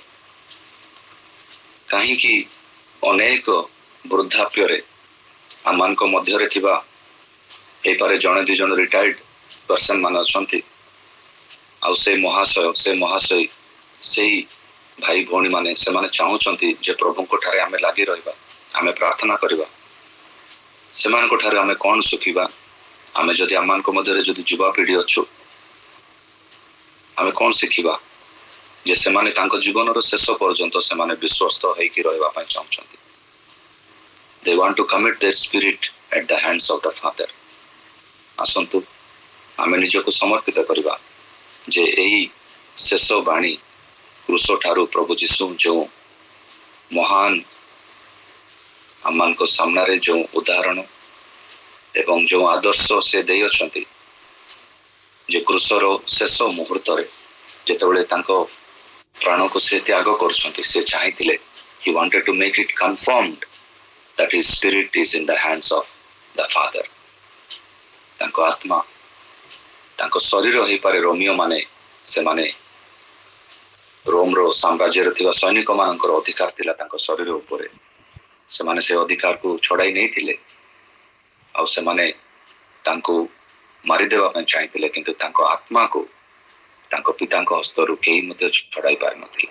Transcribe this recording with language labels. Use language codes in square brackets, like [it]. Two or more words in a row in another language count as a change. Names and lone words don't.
[or] କାହିଁକି ଅନେକ ବୃଦ୍ଧାପ୍ୟରେ ଆମମାନଙ୍କ ମଧ୍ୟରେ ଥିବା ହେଇପାରେ ଜଣେ ଦି ଜଣ [en] retired person [or] ମାନେ ଅଛନ୍ତି, ଆଉ ସେ ମହାଶୟ ସେଇ ଭାଇ ଭଉଣୀ ମାନେ ସେମାନେ ଚାହୁଁଛନ୍ତି ଯେ ପ୍ରଭୁଙ୍କ ଠାରେ ଆମେ ଲାଗି ରହିବା, ଆମେ ପ୍ରାର୍ଥନା କରିବା। ସେମାନଙ୍କ ଠାରେ ଆମେ କଣ ଶିଖିବା? ଆମେ ଯଦି ଆମମାନଙ୍କ ମଧ୍ୟରେ ଯଦି ଯୁବାପିଢି ଅଛୁ, ଆମେ କଣ ଶିଖିବା? ଯେ ସେମାନେ ତାଙ୍କ ଜୀବନର ଶେଷ ପର୍ଯ୍ୟନ୍ତ ସେମାନେ ବିଶ୍ୱସ୍ତ ହେଇକି ରହିବା ପାଇଁ ଚାହୁଁଛନ୍ତି। [en] They want to commit their spirit at the hands of the Father. [or] ଆସନ୍ତୁ ଆମେ ନିଜକୁ ସମର୍ପିତ କରିବା ଯେ ଏହି ଶେଷ ବାଣୀ କ୍ରୁଶ ଠାରୁ ପ୍ରଭୁ ଯୀଶୁ ଯେଉଁ ମହାନ ଆମମାନଙ୍କ ସାମ୍ନାରେ ଯେଉଁ ଉଦାହରଣ ଏବଂ ଯେଉଁ ଆଦର୍ଶ ସେ ଦେଇଅଛନ୍ତି, ଯେ କ୍ରୁଶର ଶେଷ ମୁହୂର୍ତ୍ତରେ ଯେତେବେଳେ ତାଙ୍କ ପ୍ରାଣକୁ ସେ ତ୍ୟାଗ କରୁଛନ୍ତି, ସେ ଚାହିଁଥିଲେ, [en] he wanted to make it confirmed that his spirit is in the hands of the Father. [or] ତାଙ୍କ ଆତ୍ମା, ତାଙ୍କ ଶରୀର ହେଇପାରେ ରୋମିଓ ମାନେ, ସେମାନେ ରୋମର ସାମ୍ରାଜ୍ୟରେ ଥିବା ସୈନିକ ମାନଙ୍କର ଅଧିକାର ଥିଲା ତାଙ୍କ ଶରୀର ଉପରେ, ସେମାନେ ସେ ଅଧିକାରକୁ ଛଡାଇ ନେଇଥିଲେ ଆଉ ସେମାନେ ତାଙ୍କୁ ମାରିଦେବା ପାଇଁ ଚାହିଁଥିଲେ, କିନ୍ତୁ ତାଙ୍କ ଆତ୍ମାକୁ ତାଙ୍କ ପିତାଙ୍କ ହସ୍ତରୁ କେହି ମଧ୍ୟ ଛଡାଇ ପାରିନଥିଲେ।